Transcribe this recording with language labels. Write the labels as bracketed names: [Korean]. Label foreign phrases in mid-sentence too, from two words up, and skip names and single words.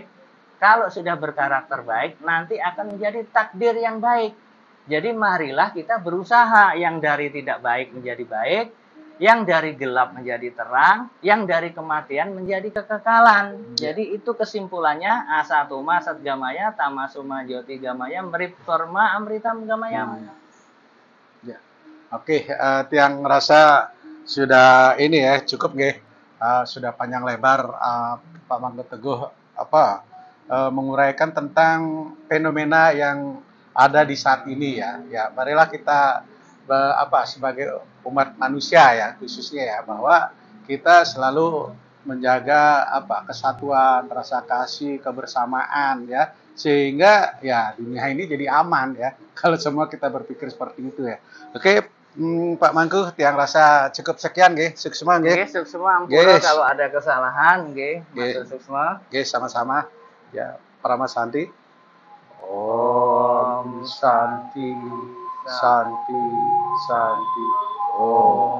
[Indonesian] Kalau sudah berkarakter baik, nanti akan menjadi takdir yang baik. Jadi marilah kita berusaha, yang dari tidak baik menjadi baik, yang dari gelap menjadi terang, yang dari kematian menjadi kekekalan. Jadi itu kesimpulannya, [Sanskrit] asatuma satgamaya, tamasuma jyoti gamaya, mriptorma amritam gamaya. [Indonesian] Oke, [Balinese] tiang ngerasa [Indonesian] sudah ini ya, cukup nggih. Sudah panjang lebar Pak Mangku Teguh menguraikan tentang fenomena yang ada di saat ini, ya. Ya, marilah kita sebagai umat manusia, ya, khususnya, ya, bahwa kita selalu menjaga kesatuan, rasa kasih, kebersamaan, ya, sehingga ya dunia ini jadi aman, ya, kalau semua kita berpikir seperti itu, ya. Oke, Pak Mangku, tiang rasa cukup sekian, nggih. [Balinese] Suksma, nggih. Nggih, suksma ampura [Indonesian] kalau ada kesalahan, [Balinese] nggih. Matur suksma. Nggih, [Indonesian] sama-sama. Ya, [Sanskrit] Parama Santi. Om Santi, Santi, Santi. Om.